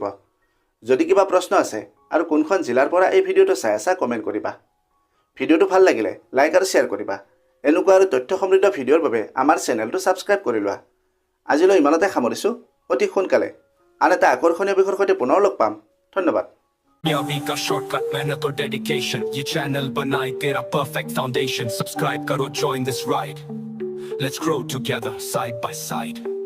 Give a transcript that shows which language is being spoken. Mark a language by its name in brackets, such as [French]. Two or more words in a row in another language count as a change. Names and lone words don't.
[Assamese] যদি কিবা প্ৰশ্ন আছে আৰু কোনখন জিলাৰ পৰা এই ভিডিঅ'টো চাই আছা, কমেণ্ট কৰিবা। ভিডিঅ'টো ভাল লাগিলে লাইক আৰু শ্বেয়াৰ কৰিবা। এনেকুৱা আৰু তথ্য সমৃদ্ধ ভিডিঅ'ৰ বাবে আমাৰ চেনেলটো ছাবস্ক্ৰাইব কৰি লোৱা। আজিলৈ ইমানতে সামৰিছোঁ। অতি সোনকালে আন এটা আকৰ্ষণীয় বিষয়ৰ সৈতে পুনৰ লগ পাম। ধন্যবাদ। [Hindi] का शॉर्टकट मेहनत और डेडिकेशन, ये चैनल बनाए तेरा [English] perfect foundation. [Hindi] सब्सक्राइब करो, [English] join this ride, let's grow together side by side।